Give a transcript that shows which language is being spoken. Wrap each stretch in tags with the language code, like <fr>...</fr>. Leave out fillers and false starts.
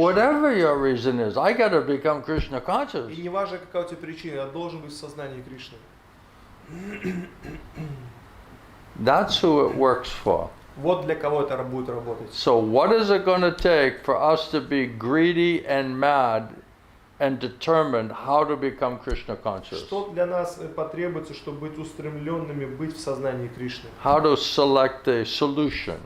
<en>whatever your reason is, I got to become Krishna conscious.</en> <ru>И не важно, какая у тебя причина, я должен быть в сознании Кришны.</ru> <en>That's who it works for.</en> <ru>Вот для кого это будет работать.</ru> <en>So what is it going to take for us to be greedy and mad and determined how to become Krishna conscious?</en> <ru>Что для нас потребуется, чтобы быть устремленными, быть в сознании Кришны?</ru> <en>How to select a solution,</en>